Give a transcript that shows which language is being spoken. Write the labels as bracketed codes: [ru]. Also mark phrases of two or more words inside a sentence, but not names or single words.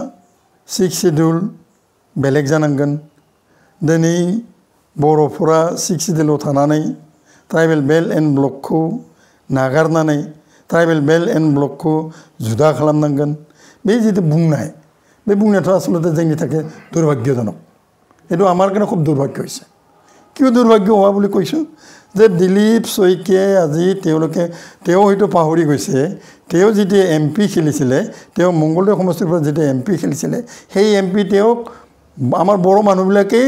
[brx] 6 शेड्युल बेलेग जानांगोन दिनै बर'फोरा 6 शेड्युलाव थानानै ट्राइबेल बेल्ट एन्ड ब्लकखौ नागारनानै ट्राइबेल बेल्ट एन्ड ब्लकखौ जुदा खालामनांगोन बे जितु बुंनाय बे बुंनायाथ' आसलते जोंनि थाखाय दुर्भाग्यजनक [as] এইটো আমাৰ কাৰণে খুব দুৰ্ভাগ্য হৈছে কিয় দুৰ্ভাগ্য হোৱা বুলি কৈছো যে দিলীপ শইকীয়াই আজি তেওঁ হয়তো পাহৰি গৈছে তেওঁ যেতিয়া এমপি খেলিছিলে তেওঁ মংগলদৈ সমষ্টিৰ পৰা যেতিয়া এমপি খেলিছিলে সেই এমপি তেওঁক আমাৰ বড় মানুহবিলাকেই